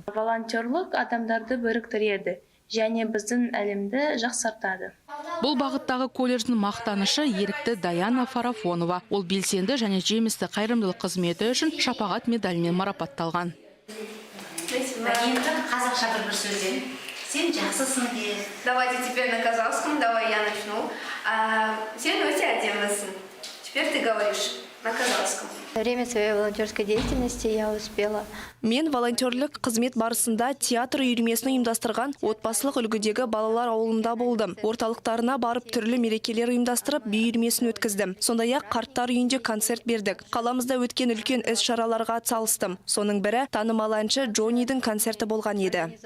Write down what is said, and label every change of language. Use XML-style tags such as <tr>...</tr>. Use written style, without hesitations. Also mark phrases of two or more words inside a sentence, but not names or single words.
<kk>Волонтерлік адамдарды біріктіреді және біздің әлемді жақсартады. Бұл бағыттағы колледждің мақтанышы ерікті Даяна Фарафонова. Ол белсенді және жемісті қайырымдылық қызметі үшін шапағат медалімен марапатталған. Енді қазақша бір сөзден. Сен жақсысың де.</kk> <ru>Давайте теперь на казахском, давай я начну.</ru> <kk>Сен өте әдемісің.</kk> <ru>Теперь ты говоришь на казахском. Во время своей волонтерской деятельности я успела.</ru> <kk>Мен волонтерлік қызмет барысында театр үйірмесін ұйымдастырған отбасылық үлгідегі балалар ауылында болдым. Орталықтарына барып түрлі мерекелер ұйымдастырып, би үйірмесін өткіздім. Сондай-ақ қарттар үйінде концерт бердік. Қаламызда өткен үлкен іс-шараларға атсалыстым. Соның бірі танымал әнші Джоннидің концерті болған еді.</kk>